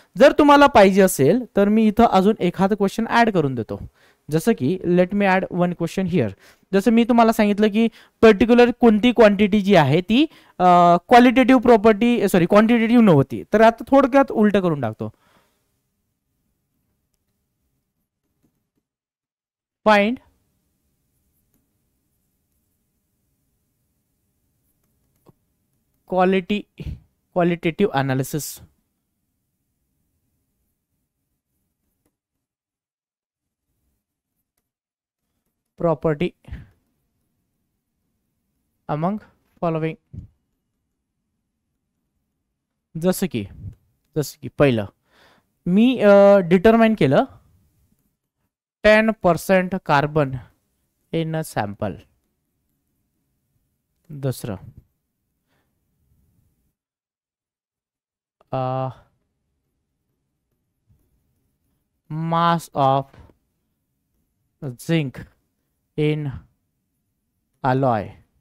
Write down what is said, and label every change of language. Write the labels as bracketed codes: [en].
[mr] जर तुम्हाला पाहिजे असेल तर मी इथं अजून एखादं क्वेश्चन ऍड करून देतो. जसं की [en] Let me add one question here. [mr] जसं मी तुम्हाला सांगितलं की पर्टिक्युलर कोणती क्वांटिटी जी आहे ती क्वालिटेटिव्ह प्रॉपर्टी, सॉरी क्वांटिटेटिव्ह नव्हती, तर आता थोडक्यात उलट करून टाकतो. [en] Find qualitative analysis property among following. [mr] जसं की पहिलं मी डिटरमाइन केलं 10% [en] Carbon in a sample. [mr] दुसरं [en] mass of zinc in alloy.